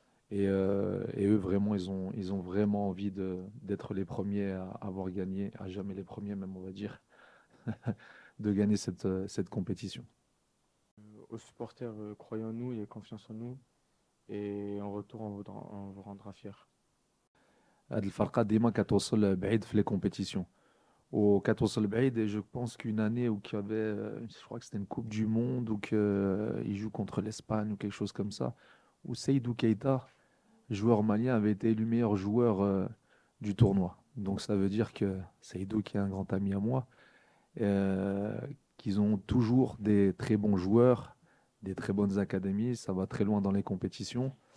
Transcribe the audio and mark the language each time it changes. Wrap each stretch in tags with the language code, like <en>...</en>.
<fr>Et eux, vraiment, ils ont vraiment envie d'être les premiers à avoir gagné, à jamais les premiers même, on va dire, de gagner cette compétition. Aux supporters, croyez en nous et confiance en nous. Et en retour, on vous rendra fiers.</fr> <ar>هاد الفرقة ديما كتوصل بعيد في</ar> <fr>les compétitions.</fr> <ar>وكتوصل بعيد,</ar> <fr>et je pense qu'une année où il y avait, je crois que c'était une Coupe du Monde, ou qu'ils jouent contre l'Espagne ou quelque chose comme ça, où Seydou Keita, joueur malien, avait été élu meilleur joueur du tournoi. Donc ça veut dire que Seydou, qui est un grand ami à moi, qu'ils ont toujours des très bons joueurs, des très bonnes académies, ça va très loin dans les compétitions.</fr>